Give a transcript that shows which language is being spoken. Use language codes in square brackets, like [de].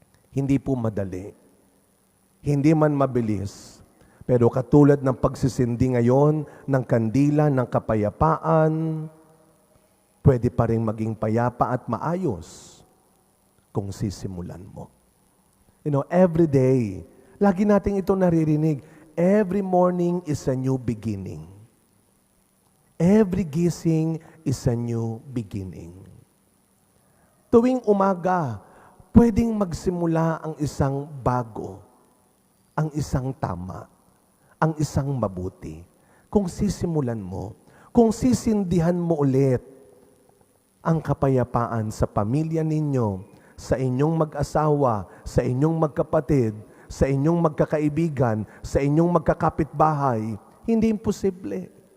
[tl] Hindi po madali. Hindi man mabilis. Pero katulad ng pagsisindi ngayon ng kandila ng kapayapaan, pwede pa rin maging payapa at maayos kung sisimulan mo. [en] Every day, [tl] lagi natin ito naririnig, [en] every morning is a new beginning. Every gising is a new beginning. [tl] Tuwing umaga, pwedeng magsimula ang isang bago, ang isang tama, ang isang mabuti. Kung sisimulan mo, kung sisindihan mo ulit ang kapayapaan sa pamilya ninyo, sa inyong mag-asawa, sa inyong magkapatid, sa inyong magkakaibigan, sa inyong magkakapitbahay, hindi imposible.